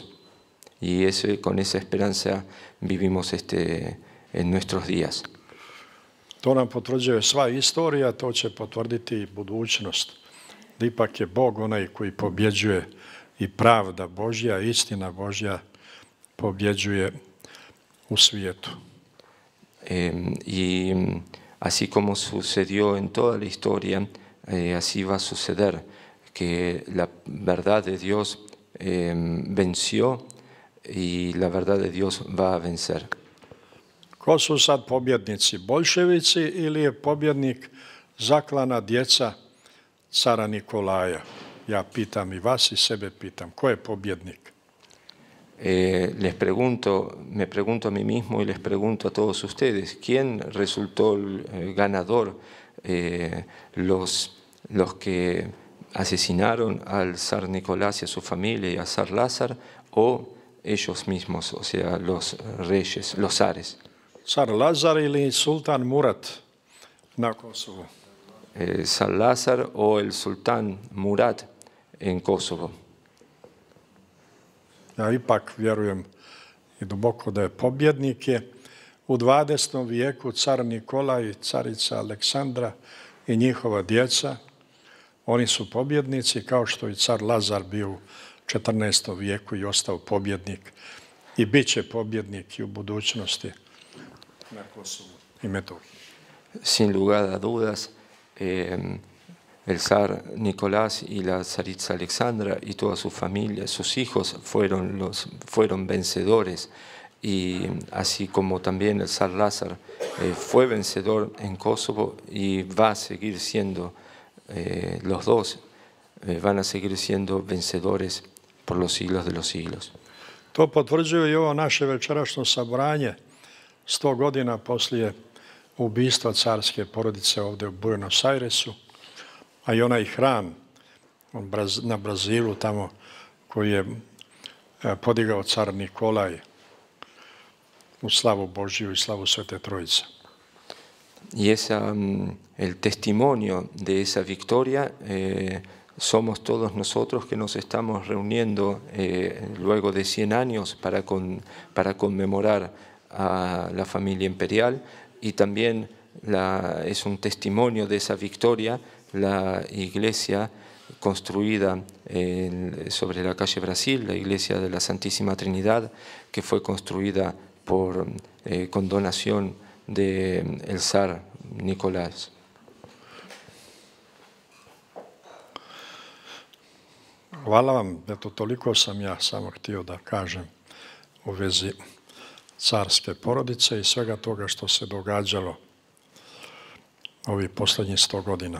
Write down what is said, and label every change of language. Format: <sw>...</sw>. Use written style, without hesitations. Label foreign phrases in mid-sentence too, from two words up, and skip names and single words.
<es>Y con esa esperanza vivimos en nuestros días.</es> <sr>To nam potvrđuje sva istorija, to će potvrditi i budućnost. Da ipak je Bog onaj koji pobjeđuje i pravda Božja, istina Božja pobjeđuje u svijetu.</sr> <es>Y así como sucedió en toda la historia, así va a suceder, que la verdad de Dios venció y la verdad de Dios va a vencer.</es> <sr>Ko su sad pobjednici? Boljševici ili je pobjednik zaklana djeca cara Nikolaja? Ja pitam i vas i sebe pitam. Ko je pobjednik?</sr> <es>Me pregunto a mí mismo y les pregunto a todos ustedes, ¿quién resultó el ganador? ¿Los que asesinaron al zar Nicolás y a su familia y al zar Lázaro, o ellos mismos, o sea, los reyes, los zares?</es> <sr>Car Lazar ili sultan Murat na Kosovu.</sr> <es>Zar Lazar o el sultán Murad en Kosovo.</es> <sr>Ja ipak vjerujem i duboko da je pobjednik je u 20. vijeku car Nikolaj, carica Aleksandra i njihova djeca. Oni su pobjednici kao što i car Lazar bio u 14. vijeku i ostao pobjednik. I bit će pobjednik i u budućnosti na Kosovu i Metohiji.</sr> <es>Sin lugar a dudas, el zar Nicolás y la zariza Alexandra y toda su familia, sus hijos fueron vencedores, y así como también el zar Lázar fue vencedor en Kosovo y va a seguir siendo, los dos van a seguir siendo vencedores por los siglos de los siglos.</es> <sr>To potvrđuje i ovo naše večerašnje sabranje 100 godina poslije ubistva carske porodice ovdje u Buenos Airesu, a i onaj hram na Brazilu tamo koji je podigao car Nikolaj u slavu Božiju i slavu Svete Trojice.</sr> <es>Y el testimonio de esa victoria somos todos nosotros que nos estamos reuniendo luego de 100 años para conmemorar a la familia imperial, y también es un testimonio de esa victoria la iglesia construida sobre la calle Brasil, la iglesia de la Santísima Trinidad, que fue construida con donación del zar Nicolás.</es> <sr>Hvala vam, eto toliko sam ja samo htio da kažem u vezi carske porodice i svega toga što se događalo ovih posljednjih 100 godina.</sr>